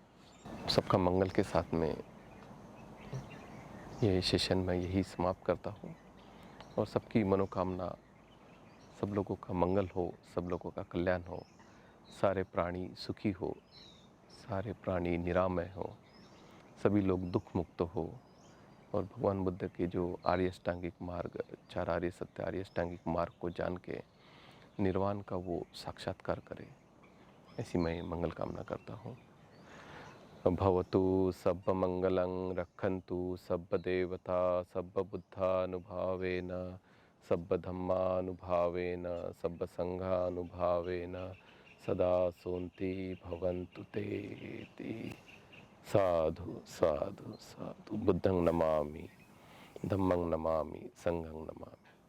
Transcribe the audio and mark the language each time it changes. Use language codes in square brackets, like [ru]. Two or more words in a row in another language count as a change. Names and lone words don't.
[hi] सबका मंगल के साथ में ये सेशन मैं यही समाप्त करता हूँ और सबकी मनोकामना, सब लोगों का मंगल हो, सब लोगों का कल्याण हो, सारे प्राणी सुखी हो, सारे प्राणी निरामय हो, सभी लोग दुख मुक्त हो और भगवान बुद्ध के जो आर्य अष्टांगिक मार्ग, चार आर्य सत्य आर्य अष्टांगिक मार्ग को जान के निर्वाण का वो साक्षात्कार करे, ऐसी मैं मंगल कामना करता हूँ। [pi] भवतु सब मंगलं, रक्षन्तु सब देवता, सब बुद्धानुभावेन, सब धम्मानुभावेन, सब संघानुभावेन सदा सोन्ति भवन्तु ते। साधु साधु साधु। बुद्धं नमामि, धम्मं नमामि, संघं नमामि।